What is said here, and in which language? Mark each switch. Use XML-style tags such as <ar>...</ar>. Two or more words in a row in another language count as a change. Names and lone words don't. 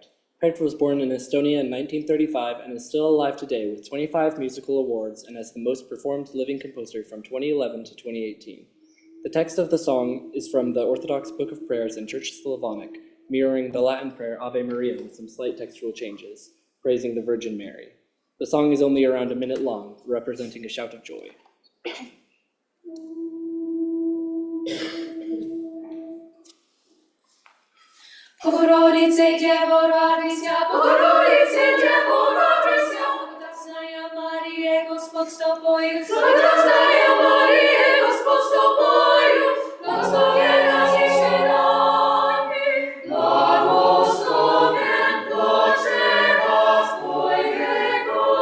<en>Pärt was born in Estonia in 1935 and is still alive today with 25 musical awards and as the most performed living composer from 2011 to 2018. The text of the song is from the Orthodox Book of Prayers in Church Slavonic, mirroring the Latin prayer Ave Maria with some slight textual changes, praising the Virgin Mary. The song is only around a minute long, representing a shout of joy.</en> <cu>Богородице, Дѣво, радуйся, Богородице, Дѣво, radujся, благодатная Мария, Господь с тобою, благодатная Мария, Господь с тобою, благословенна ты женами, благословен плод чрева твоего.</cu>